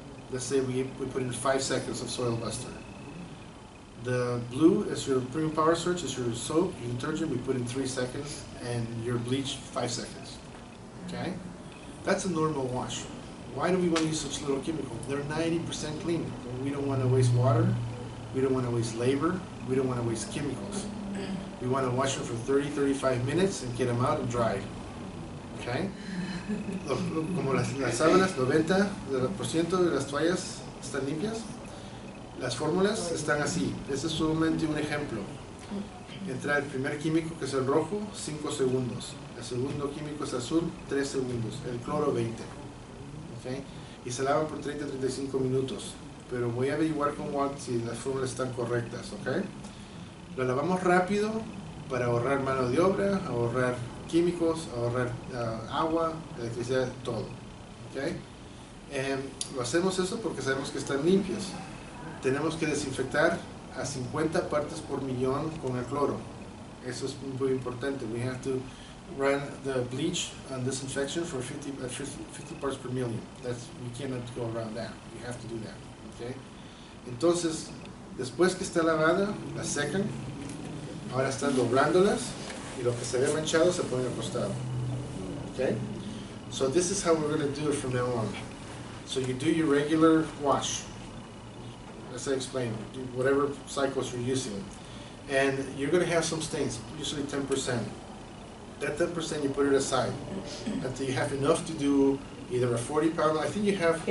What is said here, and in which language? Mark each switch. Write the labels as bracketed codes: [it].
[en] Let's say we put in 5 seconds of soil buster. The blue is your premium power surge, is your soap, your detergent, we put in 3 seconds, and your bleach 5 seconds. Okay? That's a normal wash. Why do we want to use such little chemical? They're 90% clean. We don't want to waste water, we don't want to waste labor, we don't want to waste chemicals. We want to wash them for 30-35 minutes and get them out and dry. Okay? [es] Como las sábanas, 90% de las toallas están limpias. Las fórmulas están así. Este es solamente un ejemplo. Entra el primer químico, que es el rojo, 5 segundos. El segundo químico es azul, 3 segundos. El cloro, 20. ¿Okay? Y se lava por 30-35 minutos. Pero voy a averiguar con Walt si las fórmulas están correctas. ¿Okay? Lo lavamos rápido para ahorrar mano de obra, ahorrar químicos, ahorrar agua, electricidad, todo. ¿Okay? Lo hacemos eso porque sabemos que están limpias. Tenemos que desinfectar a 50 partes por millón con el cloro. Eso es muy importante. [en] We have to run the bleach and disinfection for 50 parts per million. We cannot go around that. We have to do that. Okay? [es] Entonces, después que está lavada, la secan. Ahora están doblándolas y lo que se ve manchado se pone acostado. [en] Okay? So this is how we're going to do it from now on. So you do your regular wash. As I explained, do whatever cycles you're using. And you're going to have some stains, usually 10%. That 10% you put it aside until you have enough to do either a 40-pound, I think you have...